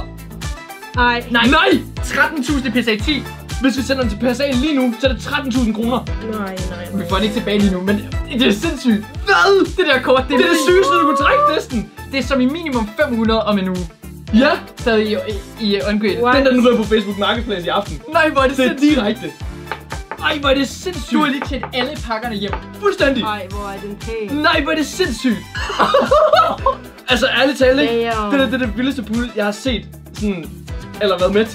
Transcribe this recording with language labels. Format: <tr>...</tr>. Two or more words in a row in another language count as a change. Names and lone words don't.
<da>Ej. Nej, Nej! 13.000 PSA 10. Hvis vi sender den til PSA lige nu, så er det 13.000 kroner. Nej. Vi får den ikke tilbage lige nu, men det er sindssygt. Hvad? Det der kort, Det er det sygeste, du kunne trække næsten. Det er som i minimum 500 om en uge. Ja, Stadig i on-grid. What? den der den ryger på Facebook Marketplace i aften. Nej, hvor er det Det er sindssygt. direkte. Ej, hvor er det sindssygt. Du har lige tjent alle pakkerne hjem. Fuldstændig. Ej, hvor er den pæn. Nej, hvor er det sindssygt. Altså, ærligt talt, ikke? Damn. Det er det vildeste pull, jeg har set sådan, eller været med til</da>